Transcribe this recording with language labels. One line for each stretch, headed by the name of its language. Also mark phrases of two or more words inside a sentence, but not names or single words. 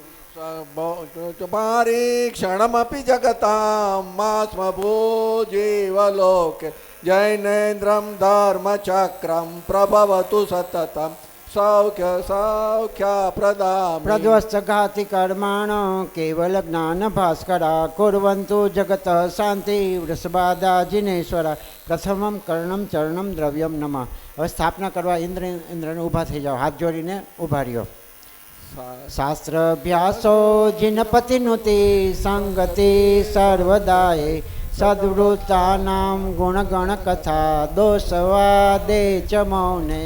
Sanskrit: क्षणमपि जगतां मास्मभूजीवलोके जैनेन्द्रं धर्मचक्रं प्रभवतु सततं सौख्य सौख्यप्रदां प्रध्वस्तघाति कर्माणो केवल ज्ञान भास्करा कुर्वन्तु जगतः शांति वृषभादा जिनेश्वर प्रथमं कर्णं चरणं द्रव्यं नमः.
Gujarati: હવે સ્થાપના કરવા ઇન્દ્રને ઊભા થઈ જાઓ, હાથ જોડીને ઊભા રહ્યો.
Sanskrit: शास्त्राभ्यासो जीनपतिनुति संगति सर्वदाय सदवृत्तानाम गुणगणकथा दोषवादे च मौने